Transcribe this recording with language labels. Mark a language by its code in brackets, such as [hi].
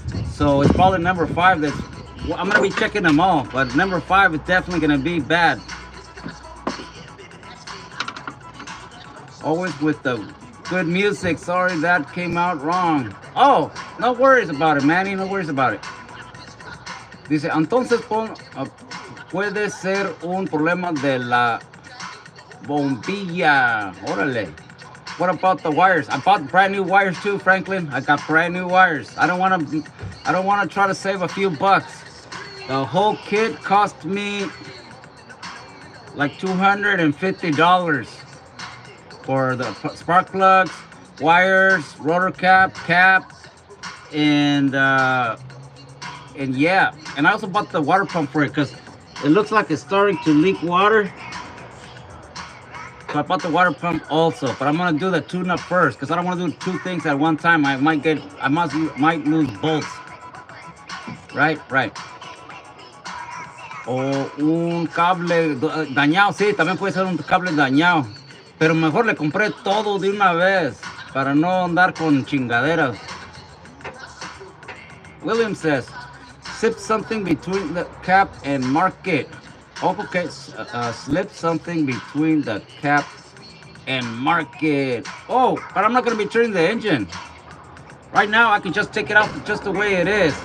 [en] So it's probably number 5 that's, well, I'm gonna be checking them all, but number 5 is definitely gonna be bad. Always with the good music. Sorry that came out wrong. Oh, no worries about it, Manny, no worries about it. [es] Dice, entonces puede ser un problema de la bombilla. [en] Órale. What about the wires? I bought brand new wires too, Franklin. I got brand new wires. I don't want to try to save a few bucks. The whole kit cost me like $250 for the spark plugs, wires, rotor cap, and yeah. And I also bought the water pump for it because it looks like it's starting to leak water. So I bought the water pump also, but I'm gonna do the tune-up first because I don't want to do 2 things at one time. I might lose bolts. Right. [es] O un cable dañado, sí, también puede ser un cable dañado. Pero mejor le compré todo de una vez para no andar con chingaderas. [en] William says, slip something between the cap and market. Oh, okay, slip something between the cap and market. Oh, but I'm not going to be turning the engine. Right now, I can just take it out just the way it is.